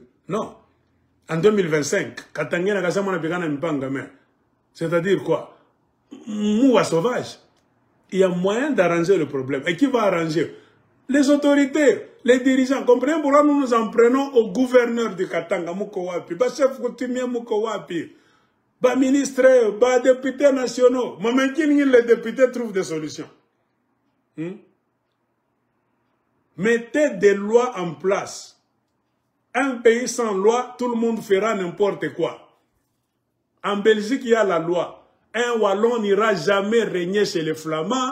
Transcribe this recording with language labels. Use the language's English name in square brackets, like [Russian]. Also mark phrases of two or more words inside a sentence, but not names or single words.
[French] Non. En 2025, Katangé Kassaïen n'a pas c'est-à-dire quoi? Moua sauvage. Il y a moyen d'arranger le problème. Et qui va arranger? Les autorités, les dirigeants. Comprenez pourquoi nous nous en prenons au gouverneur de Katanga, Moukowapi, ba chef coutumier Moukowapi, ba ministre, ba députés nationaux. Maintenant, les députés trouvent des solutions. Mettez des lois en place. Un pays sans loi, tout le monde fera n'importe quoi. En Belgique, il y a la loi. Un Wallon n'ira jamais régner chez les Flamands.